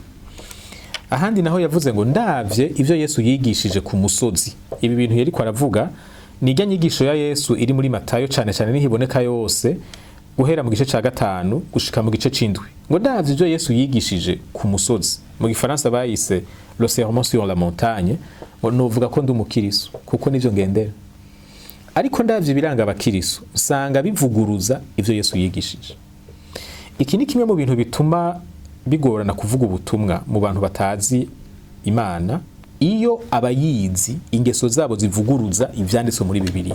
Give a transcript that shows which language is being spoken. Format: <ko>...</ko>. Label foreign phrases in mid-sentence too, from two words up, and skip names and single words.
<rn>Ahandi naho yavuze ngo ndavye ivyo Yesu yigishije ku musozi. Ibi bintu yari ko aravuga ni ijya nyigisho ya Yesu iri muri Matayo cyane nihiboneka yose, guhera mu gice ca 5 gushika mu gice c'indwi. Ngo ndavye ivyo Yesu yigishije ku musozi. Mu Gifaransa bayise</rn> <fr>le sermon sur la montagne.</fr> <rn>Ngo novuga ko ndi umukirisu kuko nivyo ngendera. Ariko ndavye biranga abakirisu usanga bivuguruza ivyo Yesu yigishije. Iki ni kimwe mu bintu bituma bigorana kuvuga ubutumwa mu bantu batazi Imana, iyo abayizi ingeso zabo zivuguruza ivyanditswe muri Bibiliya.</rn>